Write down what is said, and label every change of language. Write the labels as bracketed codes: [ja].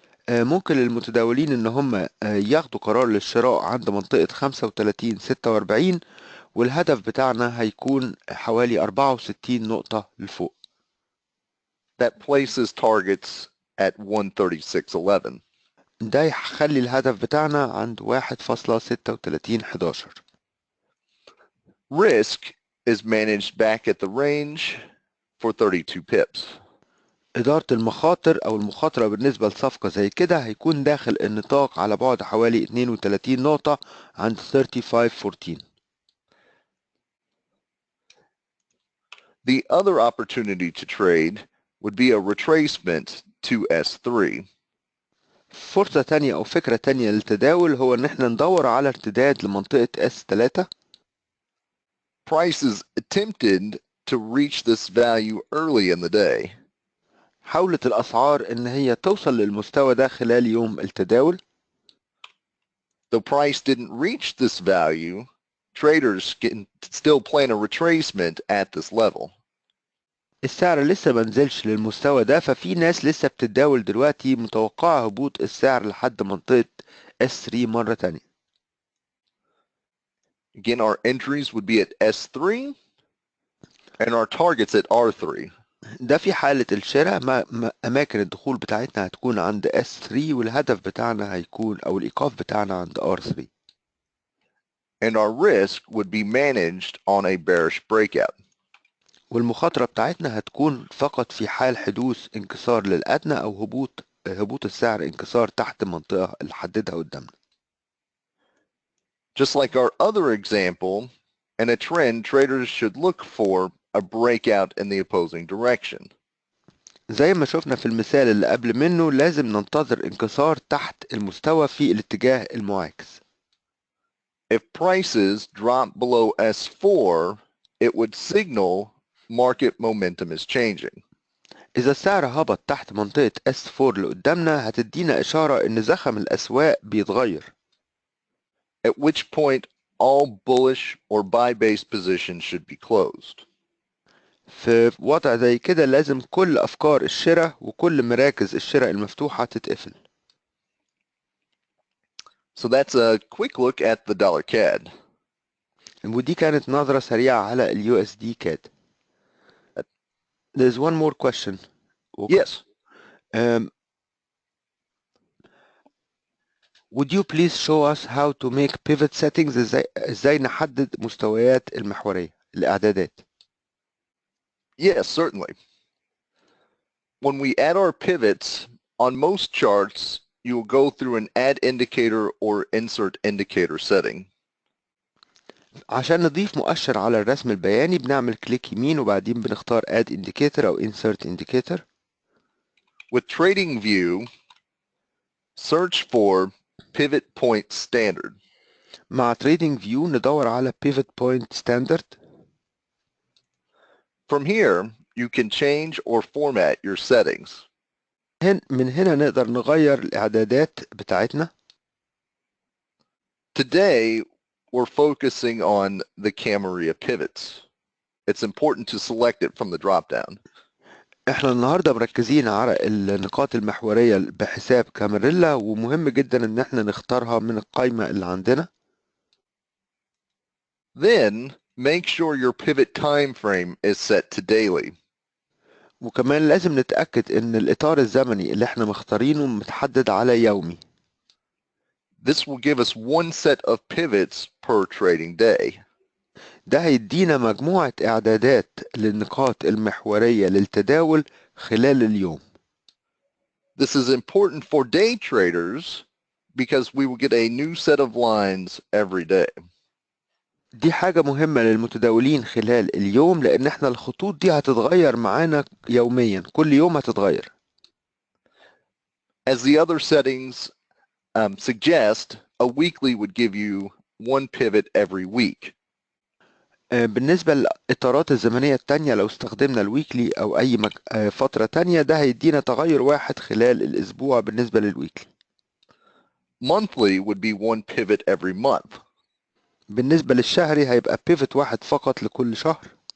[ar] ممكن للمتداولين ان هم ياخدوا قرار للشراء عند منطقة 35.46 والهدف بتاعنا هيكون حوالي 64 نقطة لفوق. [en] That places targets at 136.11. [ar] ده يخلي الهدف بتاعنا عند 1.3611. [en] Risk is managed back at the range for 32 pips. [ar] إدارة المخاطر أو المخاطرة بالنسبة لصفقة زي كده هيكون داخل النطاق على بعد حوالي 32 نقطة عند 35.14. [en] The other opportunity to trade would be a retracement to S3. [ar] فرصة تانية أو فكرة تانية للتداول هو إن احنا ندور على ارتداد لمنطقة S3. [en] Prices attempted to reach this value early in the day. [ar] حاولت الأسعار إن هي توصل للمستوى ده خلال يوم التداول. [en] Though price didn't reach this value, traders can still plan a retracement at this level. [ar] السعر لسه منزلش للمستوى ده، ففي ناس لسه بتتداول دلوقتي متوقعة هبوط السعر لحد منطقة S3 مرة تانية. [en] Again, our entries would be at S3 and our targets at R3. [ar] ده في حالة الشراء، أماكن الدخول بتاعتنا هتكون عند S3 والهدف بتاعنا هيكون أو الإيقاف بتاعنا عند R3. [en] And our risk would be managed on a bearish breakout. [ar] والمخاطرة بتاعتنا هتكون فقط في حال حدوث انكسار للأدنى أو هبوط السعر انكسار تحت المنطقة اللي حددها قدامنا. [en] Just like our other example, in a trend, traders should look for a breakout in the opposing direction. [ar] زي ما شفنا في المثال اللي قبل منه لازم ننتظر انكسار تحت المستوى في الاتجاه المعاكس. [en] If prices drop below S4, it would signal market momentum is changing. [ar] إذا السعر هبط تحت منطقة S4 اللي قدامنا هتدينا إشارة إن زخم الأسواق بيتغير. [en] At which point all bullish or buy-based positions should be closed. [ar] في وضع زي كده لازم كل أفكار الشراء وكل مراكز الشراء المفتوحة تتقفل. [en] So that's a quick look at the dollar CAD. [ar] ودي كانت نظرة سريعة على ال USD CAD. [en] There's one more question. Yes. Would you please show us how to make pivot settings؟ [ar] ازاي نحدد مستويات المحورية الإعدادات؟ [en] Yes, certainly. When we add our pivots, on most charts, you will go through an add indicator or insert indicator setting. [ar] عشان نضيف مؤشر على الرسم البياني بنعمل كليك يمين وبعدين بنختار add indicator أو insert indicator. [en] With Trading View, search for pivot point standard. [ar] مع Trading View ندور على pivot point standard. [en] From here, you can change or format your settings. [ar] من هنا نقدر نغير الإعدادات بتاعتنا. [en] Today, we're focusing on the Camarilla pivots. It's important to select it from the drop-down. [ar] احنا النهاردة مركزين على النقاط المحورية بحساب كاميريلا ومهم جدا ان احنا نختارها من القائمة اللي عندنا. [en] Then, make sure your pivot time frame is set to daily. [ar] وكمان لازم نتأكد ان الإطار الزمني اللي احنا مختارينه متحدد على يومي. [en] This will give us one set of pivots per trading day. [ar] ده هيدينا مجموعة إعدادات للنقاط المحورية للتداول خلال اليوم. [en] This is important for day traders because we will get a new set of lines every day. [ar] دي حاجة مهمة للمتداولين خلال اليوم لأن احنا الخطوط دي هتتغير معانا يوميا، كل يوم هتتغير. [en] As the other settings suggest, a weekly would give you one pivot every week. [ar] بالنسبة للإطارات الزمنية التانية لو استخدمنا الويكلي أو أي فترة تانية ده هيدينا تغير واحد خلال الأسبوع بالنسبة للويكلي. [en] Monthly would be one pivot every month. [ar] بالنسبة للشهري هيبقى بيفت واحد فقط لكل شهر.